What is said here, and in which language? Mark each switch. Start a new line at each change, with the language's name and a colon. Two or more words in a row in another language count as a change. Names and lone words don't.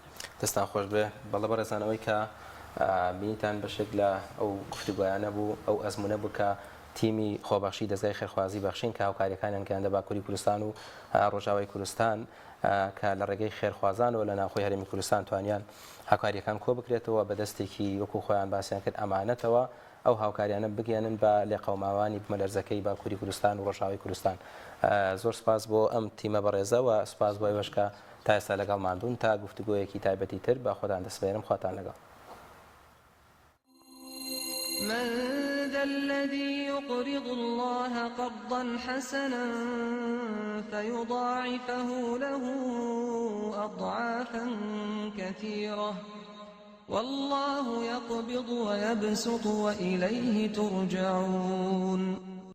Central Kurdish: دەستان خۆش بێ بەڵێ بەڕێزانەوەی کە بینیتان بەشێک لە ئەو گفتوگویانە بوو ئەو ئەزمونە بوو کە تیمی خۆبەخشی دەزای خێرخوازی بەخشین کە هاوکاریەکانیان گەیاندە باکووری کوردستان و ڕۆژاوای کوردستان کە لە ڕێگەی خێرخوازانەوە لە ناوخۆی هەرێمی کوردستان توانیان هاوکاریەکان کۆ بکرێتەوە بەدەستێکی وەکو خۆیان باسییان کرد ئەمانەتەوە ئەو هاوکاریانە بگەێنن بە لێقەوماوانی بمەلەرزەکەی باکووری کوردستان و ڕۆژاوی کوردستان. زۆر سپاس بۆ ئەم تیمە بەڕێزەوە، سپاس بۆ ئێوەشکە تا ئێستا لەگەڵمان بوون تا گفتوگۆیەکی تایبەتی تر بە خۆتان دەسپێرم، خواتان لەگەڵ.
Arabic: من ذا الذي يقرض الله قرضا حسنا فيضاعفه له أضعافا كثيرة والله يقبض ويبسط وإليه ترجعون.